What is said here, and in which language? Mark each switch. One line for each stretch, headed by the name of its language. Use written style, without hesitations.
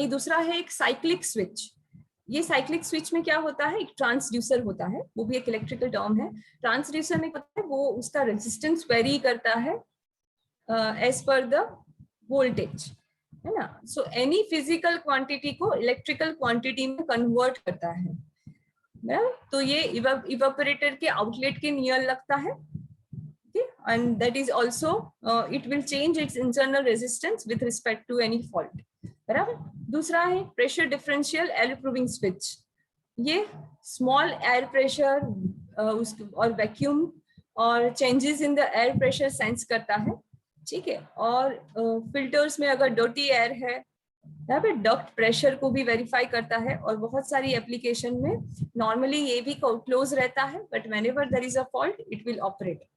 Hindi: एक दूसरा है एक साइक्लिक स्विच। ये साइक्लिक स्विच में क्या होता है, एक ट्रांसड्यूसर होता है, वो भी एक इलेक्ट्रिकल टर्म है। ट्रांसड्यूसर में होता है वो उसका रेजिस्टेंस वेरी करता है एज पर द वोल्टेज, है ना। सो एनी फिजिकल क्वांटिटी को इलेक्ट्रिकल क्वांटिटी में कन्वर्ट करता है, बराबर। तो ये इवेपोरेटर के आउटलेट के नियर लगता है,
English: and that is also it will change its internal resistance with respect to any fault,
Hindi: बराबर। दूसरा है pressure differential air proving switch. ये स्मॉल एयर प्रेशर और वैक्यूम और changes in the air pressure sense करता है, ठीक है। और फिल्टर्स में अगर डर्टी एयर है, यहाँ पे डक्ट प्रेशर को भी वेरीफाई करता है, और बहुत सारी एप्लीकेशन में नॉर्मली ये भी क्लोज रहता है,
English: But whenever there is a fault it will operate.